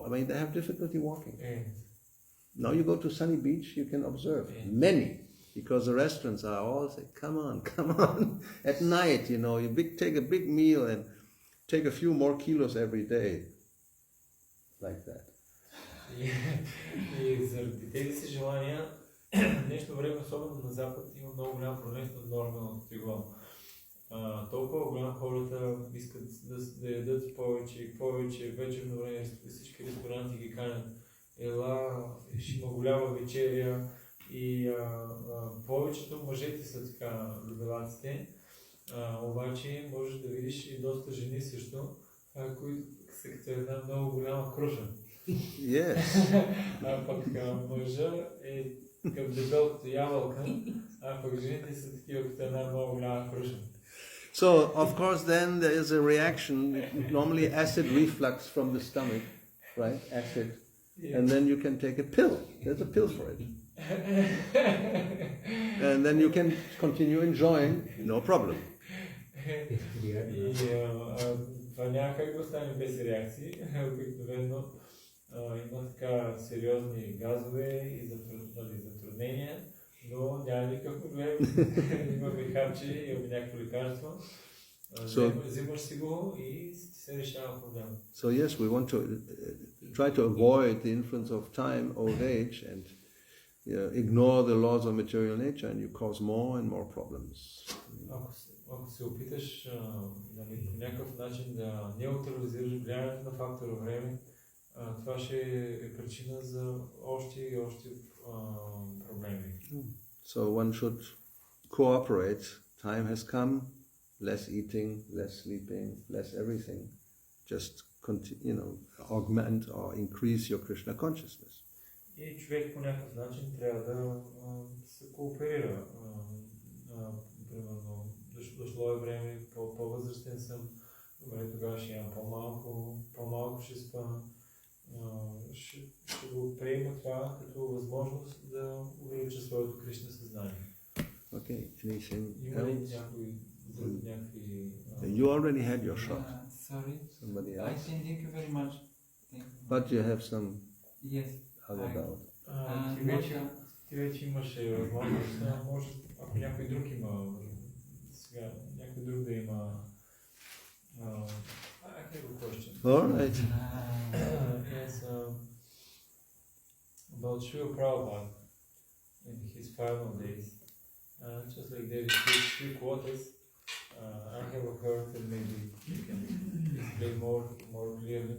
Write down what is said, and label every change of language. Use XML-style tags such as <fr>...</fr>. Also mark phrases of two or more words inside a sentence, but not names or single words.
<en>I mean, they have difficulty walking. Now you go to Sunny Beach, you can observe many, because the restaurants are all saying, come on. At night, you take a big meal and take a few more kilos every day. Like that.</en> <bg>И заради тези си желания, днешно време, особено на Запад, има много голям проблем с нормалното тегло. Толкова голям хората искат да ядат повече и повече, вечерно време всички ресторанти ги канят. Ела, ще има голяма вечеря и повечето мъжете са така любелаците, обаче можеш да видиш и доста жени също, които са като една много голяма круша.</bg> <en>Yes.</en> <bg>Пък мъжа е към дебелото ябълка, пък жените са такива като една много голяма круша.</bg> <en>So, of course, then there is a reaction, normally acid reflux from the stomach, right? Acid. And then you can take a pill. There's a pill for it. And then you can continue enjoying, no problem.</en> <bg>И това няма как да остане без реакции. Обикновено има така сериозни газове и затруднения, но няма никакъв проблем. Имаме харче, имаме някакво лекарство. Взимаш си го и се решава проблема.</bg> <en>So yes, we want to try to avoid the influence of time, old age, and ignore the laws of material nature, and you cause more and more problems.</en> <bg>ако се опиташ нали, по някакъв начин да неутрализираш влиянието на фактора време, това ще е причина за още и още проблеми.</bg> <en>So one should cooperate. Time has come, less eating, less sleeping, less everything. Just augment or increase your Krishna consciousness.</en> <bg>И човек по някакъв начин трябва да се кооперира. Примерно, дошло е време, по-възрастен съм, добре, тогава ще имам по-малко ще спа. Ще го приема това като възможност да увелича своето Кришна съзнание.</bg> <en>Okay, anything</en> <bg>Има ли</bg> <en>else?</en> <bg>някакви...</bg> <en>You already had your shot. Sorry. Somebody I else? thank you very much. Thank you. But you have some Yes. other doubt.</en> <bg>Ти вече имаше възможност, може, ако някой друг има, сега, някой друг да има...</bg> <en>I have a question. All right. Yes, about Srila Prabhupada in his final days. Just like there is three quotas, I have heard that maybe you can explain more clearly.</en>